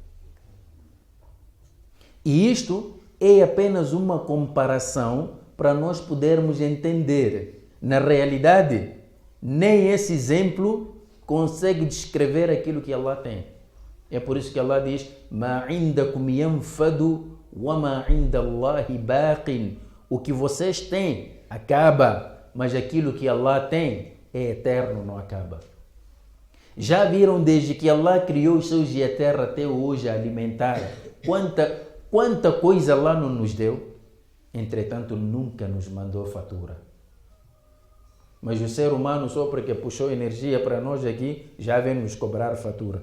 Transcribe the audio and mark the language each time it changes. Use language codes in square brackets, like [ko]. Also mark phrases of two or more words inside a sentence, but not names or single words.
[pt] E isto é apenas uma comparação para nós podermos entender. Na realidade, nem esse exemplo consegue descrever aquilo que Allah tem. É por isso que Allah diz: [ar] "ما عندكم ينفد وما عند الله باق." [pt] O que vocês têm acaba, mas aquilo que Allah tem é eterno, não acaba. Já viram desde que Allah criou os céus e a terra até hoje a alimentar? Quanta coisa Allah não nos deu? Entretanto, nunca nos mandou fatura. Mas o ser humano, só porque puxou energia para nós aqui, já vem nos cobrar fatura.